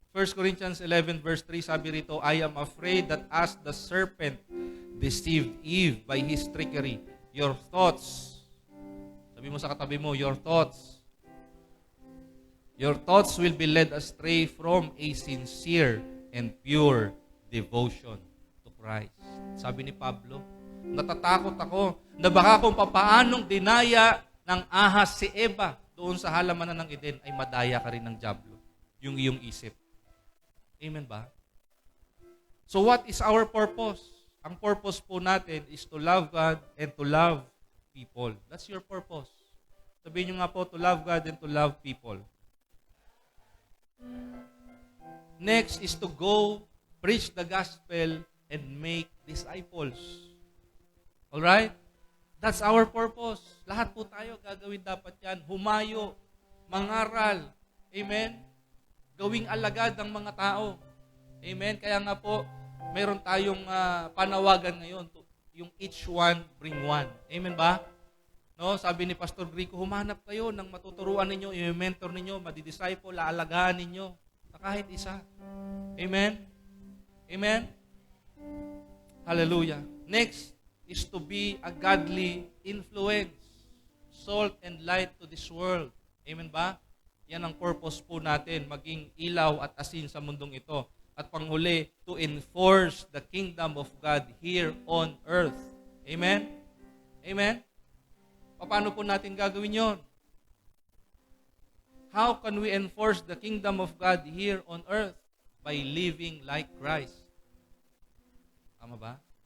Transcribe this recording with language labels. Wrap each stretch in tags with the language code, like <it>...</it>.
<en>1 Corinthians 11 verse 3,</en> <tl>sabi rito,</tl> <en>I am afraid that as the serpent deceived Eve by his trickery, your thoughts,</en> <tl>sabi mo sa katabi mo,</tl> <en>your thoughts will be led astray from a sincere and pure devotion to Christ.</en> <tl>Sabi ni Pablo, natatakot ako na baka kung papaanong dinaya ng ahas si Eva doon sa halamanan ng Eden, ay madaya ka rin ng dyablo, yung iyong isip.</tl> <en>Amen ba? So what is our purpose?</en> <tl>Ang purpose po natin</tl> <en>is to love God and to love people. That's your purpose.</en> <tl>Sabihin nyo nga po,</tl> <en>to love God and to love people. Next is to go, preach the gospel, and make disciples.</en> <tl>Alright?</tl> <en>That's our purpose.</en> <tl>Lahat po tayo gagawin dapat yan. Humayo, mangaral. Amen? Gawing alagad ng mga tao. Amen? Kaya nga po, meron tayong panawagan ngayon, yung</tl> <en>each one bring one.</en> <tl>Amen ba? No, sabi ni Pastor Grico, humanap kayo ng matuturuan ninyo, i-mentor ninyo, madidisciple, aalagaan ninyo, na kahit isa. Amen? Amen? Hallelujah.</tl> <en>Next is to be a godly influence, salt and light to this world.</en> <tl>Amen ba? Yan ang purpose po natin, maging ilaw at asin sa mundong ito.</tl> <en>At panghuli, to enforce the kingdom of God here on earth. Amen? Amen?</en> <tl>Paano po natin gagawin yon?</tl> <en>How can we enforce the kingdom of God here on earth? By living like Christ. Tama ba?</en>